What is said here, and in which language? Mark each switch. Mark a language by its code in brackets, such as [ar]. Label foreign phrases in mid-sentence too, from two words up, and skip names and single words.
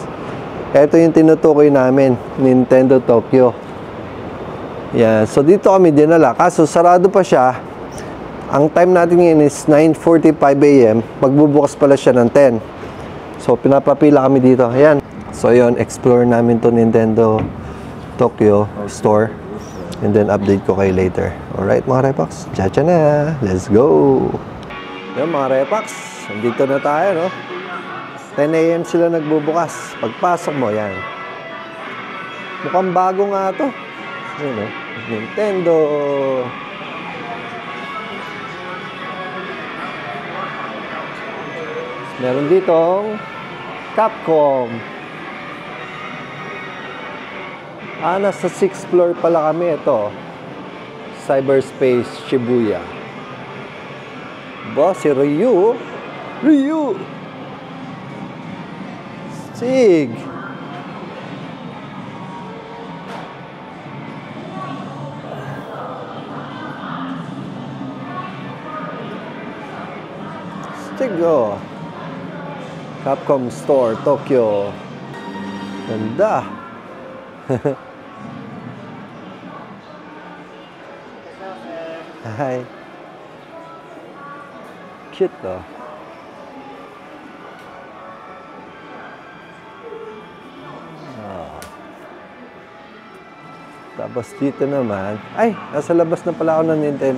[tl] Ito yung tinutukoy namin, Nintendo Tokyo. Yan, so dito kami dinala. Kaso sarado pa siya. Ang time natin ngayon is 9:45 AM. Magbubukas pala siya ng 10. So pinapapila kami dito. Ayan. So yun, explore namin to Nintendo Tokyo store. [en] And then [tl] update ko kayo later. Alright mga Repax, tcha na. [en] Let's go! [tl] Yan mga Repax, nandito na tayo, no? 10 AM sila nagbubukas. Pagpasok mo, yan. Mukhang bago nga to. Yun, no? Nintendo. Meron ditong Capcom. Nasa [en] 6th floor [tl] pala kami. Ito, Cyberspace Shibuya. Ba, si Ryu? Ryu! Sig! Sig, oh. Capcom Store, Tokyo. Ganda. Hi. Cute, oh. Tapos dito naman, ay, nasa labas na pala ako ng Nintendo.